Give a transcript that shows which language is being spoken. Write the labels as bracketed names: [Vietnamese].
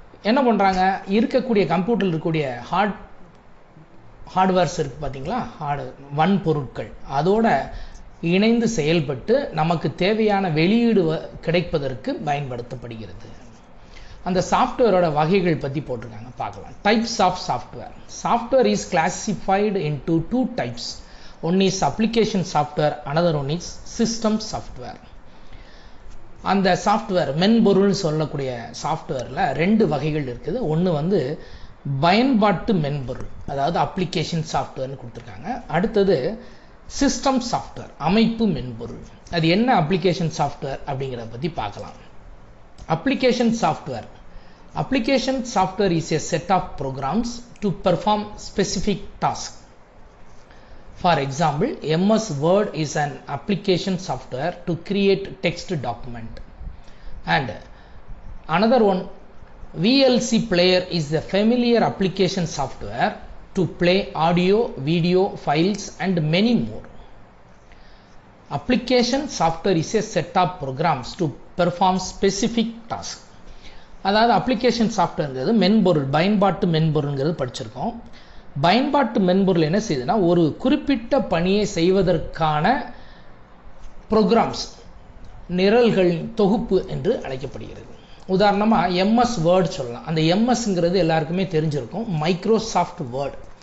[Tamil] என்ன பண்ணுறாங்க, இருக்கக்கூடிய கம்ப்யூட்டரில் இருக்கக்கூடிய ஹார்ட்வேர்ஸ் இருக்குது பார்த்தீங்களா, வன்பொருட்கள், அதோட இணைந்து செயல்பட்டு நமக்கு தேவையான வெளியீடு கிடைப்பதற்கு பயன்படுத்தப்படுகிறது. அந்த சாஃப்ட்வேரோட வகைகள் பற்றி போட்டிருக்காங்க, பார்க்கலாம். [English] Types of software. Software is classified into 2 types. One is application software, another one is system software. [Tamil] அந்த சாஃப்ட்வேர் மென்பொருள்னு சொல்லக்கூடிய சாஃப்ட்வேரில் 2 வகைகள் இருக்குது. ஒன்று பயன்பாட்டு மென்பொருள், அதாவது அப்ளிகேஷன் சாஃப்ட்வேர்னு கொடுத்துருக்காங்க. அடுத்தது சிஸ்டம் சாஃப்ட்வேர், அமைப்பு மென்பொருள். அது என்ன அப்ளிகேஷன் சாஃப்ட்வேர் அப்படிங்கிறத பற்றி பார்க்கலாம். [English] Application software. Application software is a set of programs to perform specific tasks. For example, MS Word is an application software to create text document. And another one, VLC player is a familiar application software to play audio, video, files and many more. Application software is a set of programs to perform specific tasks. [Tamil] அதாவது application சாஃப்ட்வேர்ங்கிறது மென்பொருள், பயன்பாட்டு மென்பொருள்ங்கிறது படிச்சிருக்கோம். பயன்பாட்டு மென்பொருள் என்ன செய்யுதுன்னா, ஒரு குறிப்பிட்ட பணியை செய்வதற்கான ப்ரோக்ராம்ஸ், நிரல்களின் தொகுப்பு என்று அழைக்கப்படுகிறது. உதாரணமாக எம்எஸ் வேர்டு சொல்லலாம். அந்த எம்எஸ்ங்கிறது எல்லாருக்குமே தெரிஞ்சிருக்கும், மைக்ரோசாஃப்ட் வேர்டு.